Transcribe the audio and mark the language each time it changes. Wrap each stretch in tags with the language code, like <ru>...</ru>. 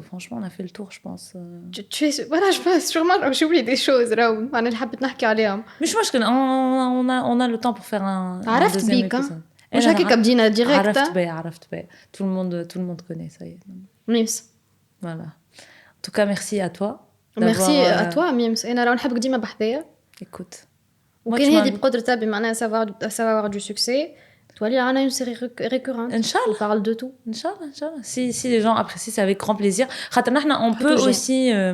<fr>Franchement, on a fait le tour, je pense. Voilà, je pense sûrement j'ai oublié des choses. Mais je pense qu'on a le temps pour faire un deuxième épisode.</fr> <ar>مش هكا كبدينا ديريكت. عرفت بقى.</ar> <fr>Tout le monde connaît ça y est. Mims. Voilà. En tout cas, merci à toi. Merci à toi, Mims.</fr> <ar>أنا راه نحبك ديما بحذايا.</ar> <fr>Écoute.</fr> <ar>وكان هذه بقدرتها بمعنى</ar> <fr>savoir du succès.</fr> <ar>تولي عنا</ar> <fr>une série récurrente. Inch'Allah. On parle de tout. Inch'Allah. Si les gens apprécient, c'est avec grand plaisir.</fr> <ar>خاطر نحن</ar> <fr>on peut aussi</fr>